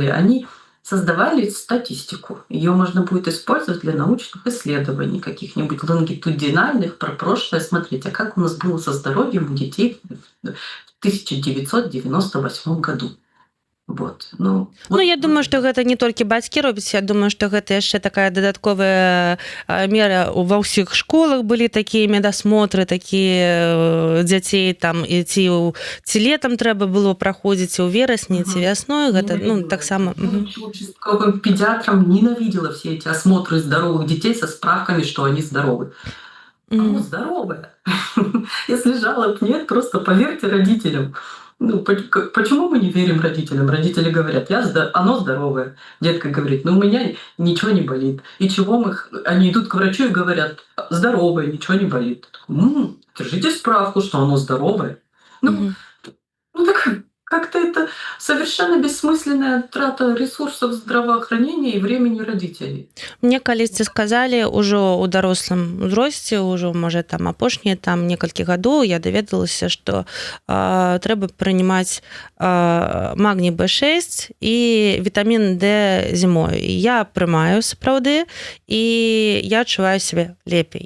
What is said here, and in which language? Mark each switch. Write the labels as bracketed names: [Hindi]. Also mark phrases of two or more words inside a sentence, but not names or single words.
[Russian] Они создавали статистику. Ее можно будет использовать для научных исследований, каких-нибудь лонгитудинальных про прошлое. Смотрите, а как у нас было со здоровьем у детей в 1998 году. Вот. Ну, Ну, вот, я думаю, [Belarusian] што гэта не толькі бацькі робяць, я думаю, што гэта яшчэ такая дадатковая мера. Ва ўсіх школах былі такія медасмотры, такія дзяцей там, і ці летам трэба было праходзіць, у верасні, ці вясной, гэта, ну, таксама. [Russian] Будучи участковым педиатром, ненавидела все эти осмотры здоровых детей со справками, что они здоровы. Оно здоровое. Если жалоб нет, просто поверьте родителям. Ну, почему мы не верим родителям? Родители говорят, оно здоровое. Детка говорит, ну у меня ничего не болит. И чего они идут к врачу и говорят, здоровое, ничего не болит. держите справку, что оно здоровое. Ну, Мгм. ну так как-то это совершенно бессмысленная трата ресурсов здравоохранения и времени родителей. [Belarusian] Мне калісьці сказалі ўжо ў дарослым узросце, ўжо можа там апошнія там некалькі гадоў я даведалася, што трэба прынимаць магний B6 і вітамін D зімой. І я прымаю сапраўды і я адчуваю сябе лепей.